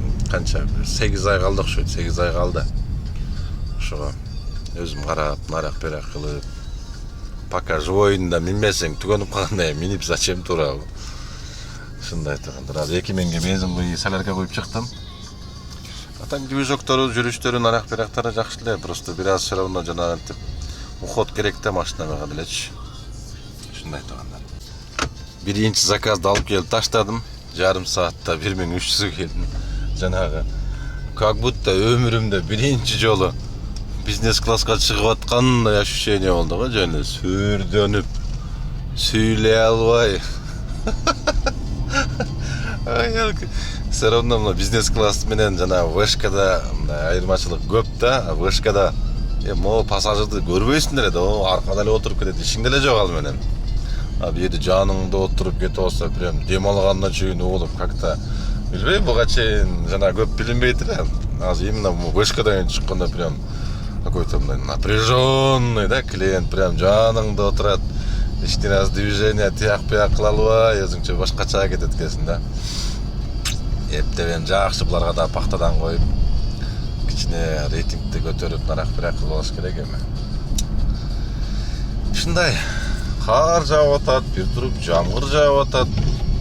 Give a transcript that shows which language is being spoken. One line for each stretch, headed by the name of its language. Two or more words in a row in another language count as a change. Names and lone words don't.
Kyrgyz: Канча 8 ай калды окшойт, 8 ай калды. Ошого өзүм карап, нарак-берак кылып, пока живойунда минбесең түгөнүп калгандай минип зачем турабы. Ушундай тургандыр. Азыр 2 миңге бензин буй солярка коюп чыктым. Атаң движоктору, жүрүштөрү, нарак-берактары жакшы эле, просто бир аз
Russian: все равно
Kyrgyz: жанагынтип уход керек да машинага делечи. Ушундай тургандар. Биринчи заказды алып келип таштадым. Жарым саатта 1300 келдим. Жанагы
Russian: как будто
Kyrgyz: өмүрүмдө биринчи жолу бизнес класска чыгып аткандай ощущение болду го, жөн сүрдөнүп, сүйлөй албай.
Russian: Все равно
Kyrgyz: бизнес класс менен жана вышкада айырмачылык көп да. Вышкада могу пассажирди көрбөйсүңдөр да, аркада эле отуруп кетет, ишиң деле жок ал менен. А бу жерде жаныңда отуруп кетип алса, прям дем алгандан чейин угулуп как-то билбейм, буга чейин жана көп билинбейт эле. Азыр именно вышкадан чыкканда прям
Russian: какой-то напряженный,
Kyrgyz: да, клиент прям жаныңда отурат. Ишти раз движение тияк-пияк кыла албай, өзүңчө башкача кетет экенсиң да. Эптебен жакшы буларга да пактадан коюп, кичине рейтингди көтөрүп, нарак-берак кылып алыш керек эми. Ушундай кар жаап атат, бир туруп жамгыр жаап атат.